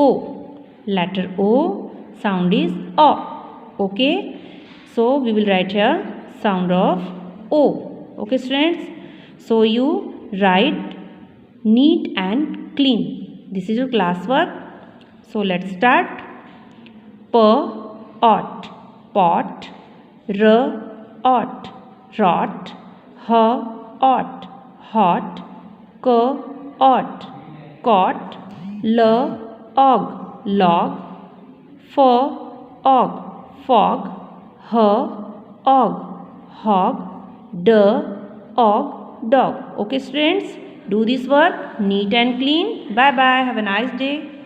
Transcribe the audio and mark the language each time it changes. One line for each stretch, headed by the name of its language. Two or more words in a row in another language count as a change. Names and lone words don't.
English: Letter O sound is O. Okay, so we will write here sound of O. Okay students, so you write neat and clean. This is your classwork. So let's start. P, ot, pot. R, ot, rot. H, ot, hot. K, ot, cot. L, og, log. F, og, fog. H, og, hog. D, og, dog. Okay students, do this work neat and clean. Bye bye, have a nice day.